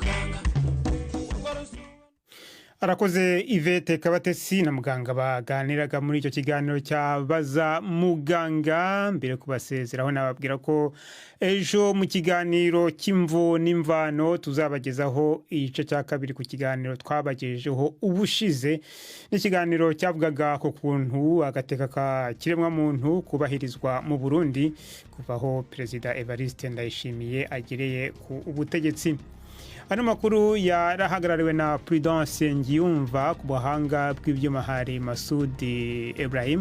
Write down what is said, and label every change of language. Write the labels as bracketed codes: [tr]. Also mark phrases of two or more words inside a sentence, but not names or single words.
[rw] Arakoze Yvette Kabatesi na muganga baganiraga muri icyo kiganiro cyabaza muganga. Mbere kubasezeraho nababwira ko ejo mu kiganiro cy'imvo n'imvano tuzabagezaho igice cya kabiri ku kiganiro twabagejejeho ubushize, n'ikiganiro cyavugaga ku kuntu agateka ka kiremwa muntu kubahirizwa mu Burundi kuvaho Perezida Evariste Ndayishimiye agereye ku ubutegetsi. [rn] ano makuru yarahagarariwe na Prudence Ngiyumva, ku buhanga bw'ibyuma hari Masudi Ibrahim.